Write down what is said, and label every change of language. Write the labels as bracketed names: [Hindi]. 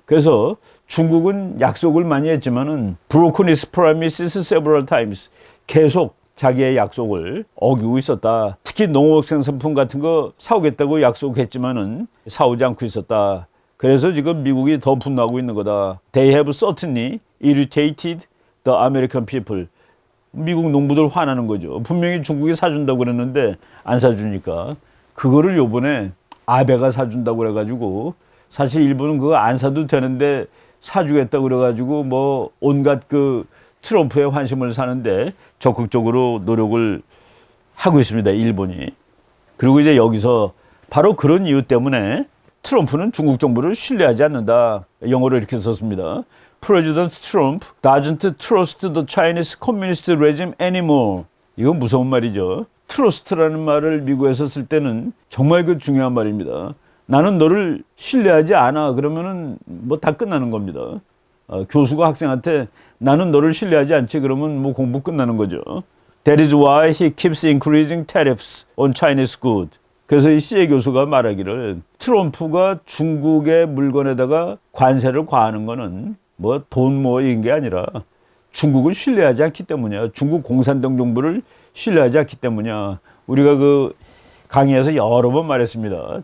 [Korean] 그래서 중국은 약속을 많이 했지만은 [English] broken its promises several times. [Korean] 계속 자기의 약속을 어기고 있었다. 특히 농업생산품 같은 거 사오겠다고 약속했지만은 사오지 않고 있었다. 그래서 지금 미국이 더 분노하고 있는 거다. [English] They have certainly irritated the American people. [Korean] 미국 농부들 화나는 거죠. 분명히 중국이 사준다고 그랬는데 안 사주니까. 그거를 요번에 아베가 사준다고 그래가지고 사실 일본은 그거 안 사도 되는데 사주겠다고 그래가지고 뭐 온갖 그 트럼프의 환심을 사는데 적극적으로 노력을 하고 있습니다. 일본이. 그리고 이제 여기서 바로 그런 이유 때문에 트럼프는 중국 정부를 신뢰하지 않는다. 영어로 이렇게 썼습니다. [English] President Trump doesn't trust the Chinese Communist regime anymore. [Korean] 이건 무서운 말이죠. trust라는 말을 미국에서 쓸 때는 정말 그 중요한 말입니다. 나는 너를 신뢰하지 않아. 그러면은 뭐 다 끝나는 겁니다. 교수가 학생한테 나는 너를 신뢰하지 않지. 그러면 뭐 공부 끝나는 거죠. [English] That is why he keeps increasing tariffs on Chinese goods. [Korean] 그래서 이 씨의 교수가 말하기를 트럼프가 중국의 물건에다가 관세를 과하는 거는 뭐 돈 이런 게 아니라 중국을 신뢰하지 않기 때문이야. 중국 공산당 정부를 신뢰하지 않기 때문이야. 우리가 그 강의에서 여러 번 말했습니다.